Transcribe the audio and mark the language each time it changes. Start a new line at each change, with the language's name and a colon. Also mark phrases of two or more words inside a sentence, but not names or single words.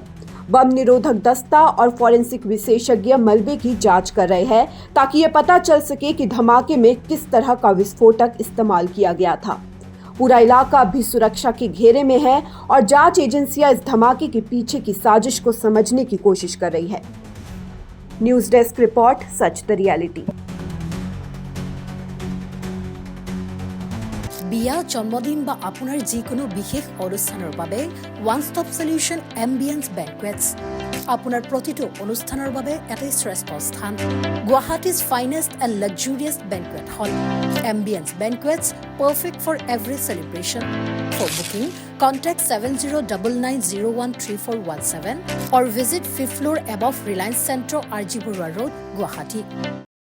Hindi: बम निरोधक दस्ता और फॉरेंसिक विशेषज्ञ मलबे की जांच कर रहे हैं, ताकि ये पता चल सके कि धमाके में किस तरह का विस्फोटक इस्तेमाल किया गया था। पूरा इलाका अभी सुरक्षा के घेरे में है और जांच एजेंसियां इस धमाके के पीछे की साजिश को समझने की कोशिश कर रही है। न्यूज डेस्क रिपोर्ट, सच द रियलिटी।
Assamese: বিয়া জন্মদিন বা আপোনাৰ যিকোনো বিশেষ অনুষ্ঠানৰ বাবে
English: one stop solution
Assamese: এম্বিয়েন্স বেংকুৱেটছ আপোনাৰ প্ৰতিটো অনুষ্ঠানৰ বাবে এটাই শ্ৰেষ্ঠ স্থান।
English: Guwahati's finest and luxurious banquet hall Ambience Banquets, perfect for every celebration. For booking, contact 7099013417 or visit 5th floor above Reliance Centro, RG Burwa Road, Guwahati.